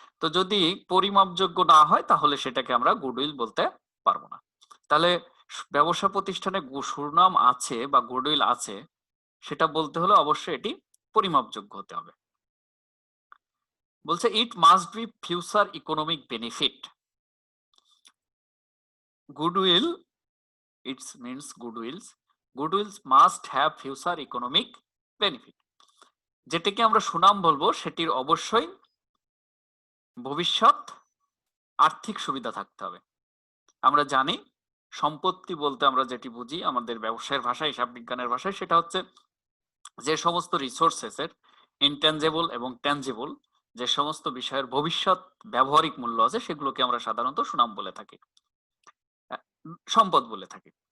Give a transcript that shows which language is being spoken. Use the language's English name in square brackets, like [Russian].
[Bangla] তো যদি পরিমাপযোগ্য না হয় তাহলে সেটাকে আমরা গুডউইল বলতে পারবো না। তাহলে ব্যবসা প্রতিষ্ঠানে সুনাম আছে বা গুডউইল আছে সেটা বলতে হলে অবশ্যই এটি পরিমাপযোগ্য হতে হবে। বলছে [English] It must be future economic benefit. Goodwill, it means goodwills must have future economic benefit. [Bangla] যেটাকে আমরা সুনাম বলবো সেটির অবশ্যই ভবিষ্যৎ আর্থিক সুবিধা থাকতে হবে। আমরা জানি সম্পত্তি বলতে আমরা যেটি বুঝি আমাদের ব্যবসায়ের ভাষায়, হিসাব বিজ্ঞানের ভাষায়, সেটা হচ্ছে যে সমস্ত রিসোর্সেসের ইনট্যাঞ্জেবল এবং ট্যাঞ্জেবল, যে সমস্ত বিষয়ের ভবিষ্যৎ ব্যবহারিক মূল্য আছে সেগুলোকে আমরা সাধারণত সুনাম বলে থাকি, সম্পদ বলে থাকি।